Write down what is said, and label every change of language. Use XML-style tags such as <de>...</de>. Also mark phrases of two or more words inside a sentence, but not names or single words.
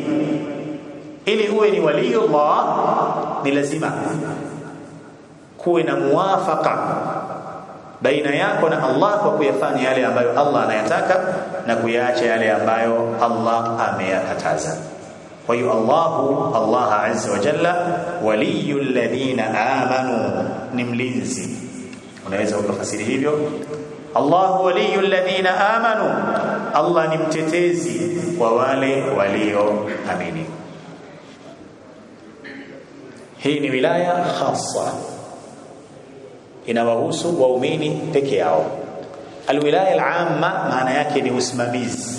<sw>Ili uwe ni wali Allah, ni lazima kuwe na muwafaqa baina yako na Allah kwa kuyafanya yale ambayo Allah anayataka na kuyaacha yale ambayo Allah ameyakataza. Kwa hiyo</sw> <ar>الله عز وجل ولي الذين آمنوا,</ar> <sw>ni mlinzi. Unaweza ukafasiri hivyo,</sw> <ar>الله ولي الذين آمنوا,</ar> <sw>Allah ni mtetezi wa wale walioamini. Hii ni</sw> <ar>ولاية خاصة,</ar> <sw>inawahusu waumini peke yao.</sw> <ar>الولاية العامة</ar> <sw>maana yake ni usimamizi.</sw>